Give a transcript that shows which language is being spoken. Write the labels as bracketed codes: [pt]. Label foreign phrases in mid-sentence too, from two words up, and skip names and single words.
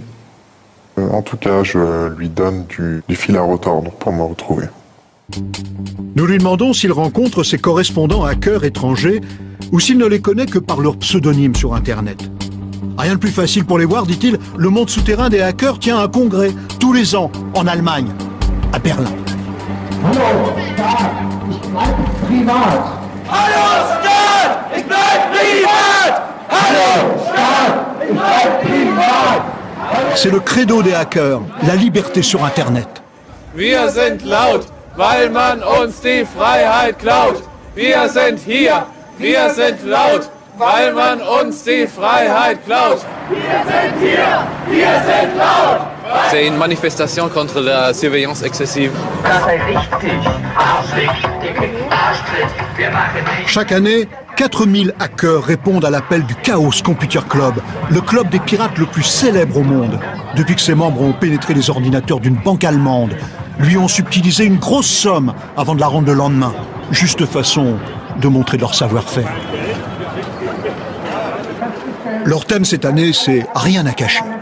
[fr] En tout cas, je lui donne du fil à retordre pour me retrouver. Nous lui demandons s'il rencontre ses correspondants hackers étrangers ou s'il ne les connaît que par leur pseudonyme sur Internet. Rien de plus facile pour les voir, dit-il, le monde souterrain des hackers tient un congrès tous les ans en Allemagne, à Berlin. [de] Hallo, Staat, ich bleibe privat. Hallo, Staat, ich bleib privat. Hallo, Staat, ich bleib privat. [fr] C'est le credo des hackers, la liberté sur Internet. [de] Wir sind laut, weil man uns die Freiheit klaut. Wir sind hier, wir sind laut, weil man uns die Freiheit klaut. Wir sind hier, wir sind laut. [fr] C'est une manifestation contre la surveillance excessive. [de] Das sei richtig. Arschtritt, Arschtritt, wir machen nicht. [fr] Chaque année, 4000 hackers répondent à l'appel du Chaos Computer Club, le club des pirates le plus célèbre au monde. Depuis que ses membres ont pénétré les ordinateurs d'une banque allemande, lui ont subtilisé une grosse somme avant de la rendre le lendemain. Juste façon de montrer leur savoir-faire. Leur thème cette année, c'est « Rien à cacher ».